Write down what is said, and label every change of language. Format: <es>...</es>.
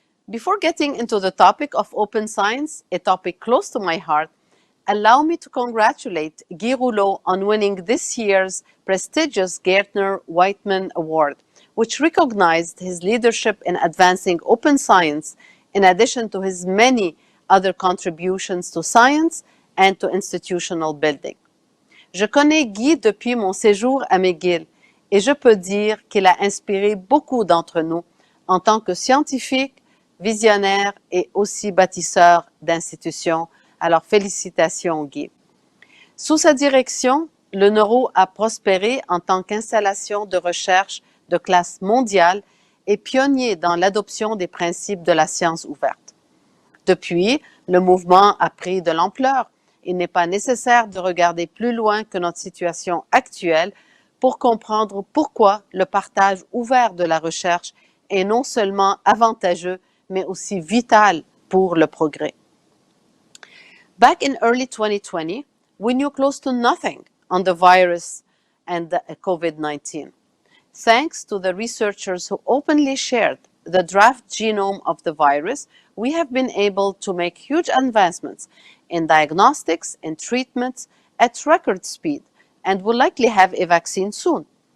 <en>Before getting into the topic of open science, a topic close to my heart, allow me to congratulate Guy Rouleau on winning this year's prestigious Gairdner-Whitman Award, which recognized his leadership in advancing open science in addition to his many other contributions to science and to institutional building.</en> <fr>Je connais Guy depuis mon séjour à McGill et je peux dire qu'il a inspiré beaucoup d'entre nous en tant que scientifique, visionnaire et aussi bâtisseur d'institutions. Alors félicitations Guy. Sous sa direction, le Neuro a prospéré en tant qu'installation de recherche de classe mondiale et pionnier dans l'adoption des principes de la science ouverte. Depuis, le mouvement a pris de l'ampleur. Il n'est pas nécessaire de regarder plus loin que notre situation actuelle pour comprendre pourquoi le partage ouvert de la recherche est non seulement avantageux, mais aussi vital pour le progrès.</fr> <en>Back in early 2020, we knew close to nothing on the virus and the COVID-19. Thanks to the researchers who openly shared the draft genome of the virus, we have been able to make huge advancements in diagnostics and treatments at record speed and will likely have a vaccine soon.</en>